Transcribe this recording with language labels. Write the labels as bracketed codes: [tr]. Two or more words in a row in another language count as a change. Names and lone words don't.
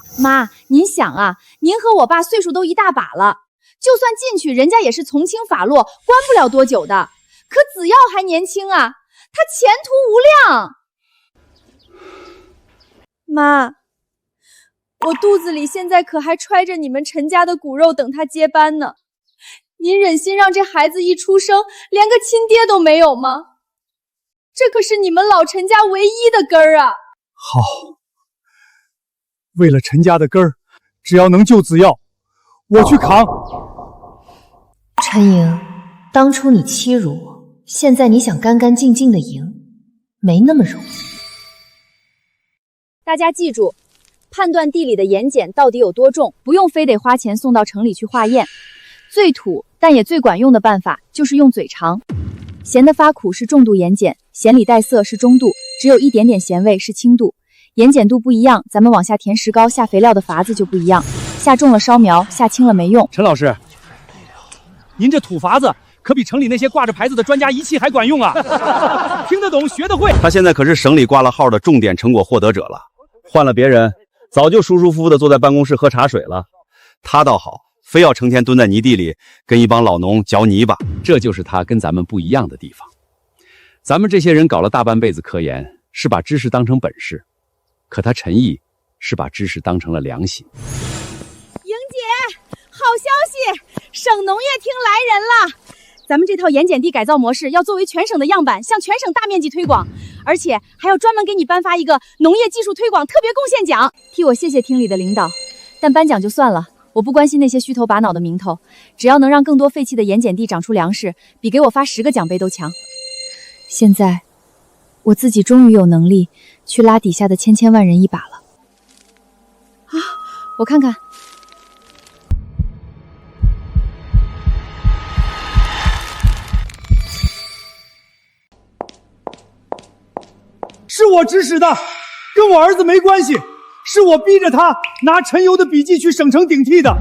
[zh] 媽，您想啊，您和我爸歲數都一大把了，就算進去，人家也是從輕發落，關不了多久的。可子耀還年輕啊，他前途無量。媽，我肚子裡現在可還揣着你們陳家的骨肉等他接班呢。您忍心讓這孩子一出生連個親爹都沒有嗎？這可是你們老陳家唯一的根兒啊！好，為了陳家的根兒，只要能救子耀，我去扛。陳瑩，當初你欺辱我，現在你想乾乾淨淨的贏，沒那麼容易。大家記住，判斷地裡的鹽鹼到底有多重，不用非得花錢送到城裡去化驗。最土但也最管用的辦法就是用嘴嘗。鹹的發苦是重度鹽鹼，鹹裡帶澀是中度，只有一點點鹹味是輕度。鹽鹼度不一樣，咱們往下填石膏、下肥料的法子就不一樣。下重了燒苗，下輕了沒用。陳老師，您這土法子可比城裡那些掛着牌子的專家儀器還管用啊！聽得懂，學得會。他現在可是省裡掛了號的重點成果獲得者了，換了別人，早就舒舒服服的坐在辦公室喝茶水了。他倒好，非要成天蹲在泥地裡跟一幫老農嚼泥巴。這就是他跟咱們不一樣的地方。咱們這些人搞了大半輩子科研，是把知識當成本事，可他陳毅是把知識当成了良心。莹姐，好消息，省農業廳來人了。咱們這套鹽鹼地改造模式要作為全省的樣板，向全省大面積推廣，而且還要專門給你頒發一個農業技術推廣特別貢獻獎。替我謝謝廳裡的領導，但頒獎就算了，我不關心那些虛頭巴腦的名頭，只要能讓更多廢棄的鹽鹼地長出糧食，比給我發10個獎杯都強。現在，我自己終於有能力去拉底下的千萬人一把了。 我看看。是我指使的，跟我儿子没關係，是我逼着他拿陈游的笔记去省城顶替的。